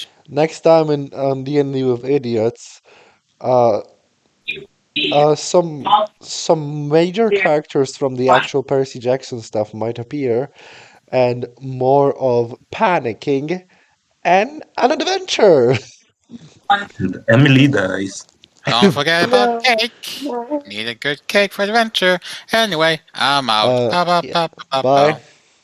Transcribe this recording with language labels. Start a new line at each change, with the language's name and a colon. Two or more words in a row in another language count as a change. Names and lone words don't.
English: next time in on D&D with idiots, uh, some major characters from the actual Percy Jackson stuff might appear, and more of panicking and an adventure. And Emily dies. Don't forget about No. cake. Need a good cake for adventure. Anyway, I'm out. Ba ba Yeah, ba ba ba. bye. ba.